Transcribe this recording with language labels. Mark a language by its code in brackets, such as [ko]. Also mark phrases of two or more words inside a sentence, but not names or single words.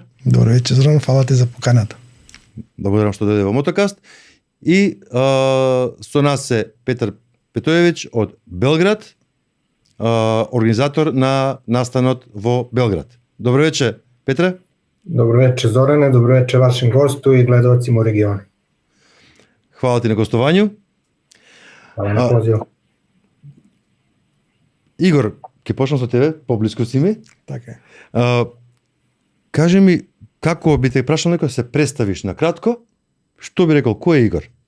[mk] Добро вечер, Зоран, фала ти за поканата. Благодарам што дојде во Мотокаст. И со нас е Петар Петојевич од Белград, организатор на настанот во Белград. Добро вечер, Петре. [sr] Добро вечер, Зоране, добро вечер вашим госту и гледалцima у региони. Хвала ти на гостувању. Хвала на позив. [mk] Игор, ќе почнам со тебе, поблиску си ми. Така е. Кажи ми, како би те прашал некој се представиш на кратко, што би рекол, кој е Игор?